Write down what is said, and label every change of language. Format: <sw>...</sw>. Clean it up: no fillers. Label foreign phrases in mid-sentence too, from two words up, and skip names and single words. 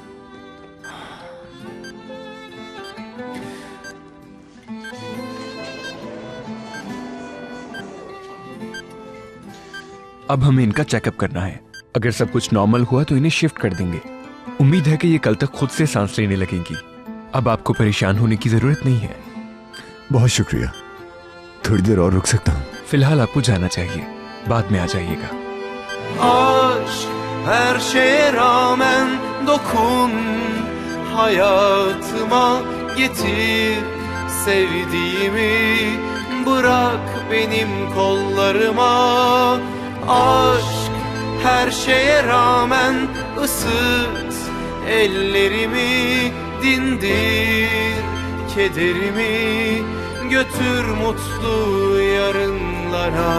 <hi>अब हमें इनका चेकअप करना है। अगर सब कुछ नॉर्मल हुआ तो इन्हें शिफ्ट कर देंगे। उम्मीद है कि ये कल तक खुद से सांस लेने लगेंगी। अब आपको परेशान होने की जरूरत नहीं है। बहुत शुक्रिया, थोड़ी देर और रुक सकता हूँ? फिलहाल आपको जाना चाहिए, बाद में आ जाइएगा।</hi> <tr>Aşk her şeye rağmen dokun, hayatıma getir sevdiğimi, bırak benim kollarıma. Aşk her şeye rağmen ısıt ellerimi, dindir kederimi, götür mutlu yarınlara.</tr>